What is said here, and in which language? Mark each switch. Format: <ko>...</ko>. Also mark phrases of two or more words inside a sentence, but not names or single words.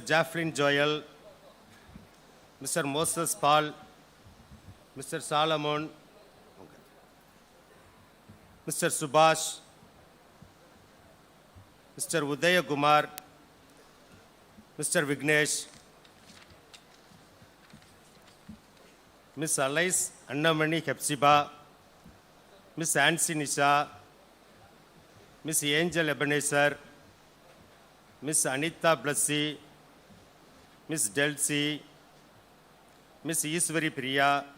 <en>Jacqueline Joel, Mr. Moses Paul, Mr. Solomon, Mr. Subhash, Mr. Udaya Kumar, Mr. Vignesh, Miss Alice Annamani Hepzibah, Miss Ansi Nisha, Miss Angel Ebenezer, Miss Anita Blasi, Miss Delcy, Miss Iswari Priya,</en>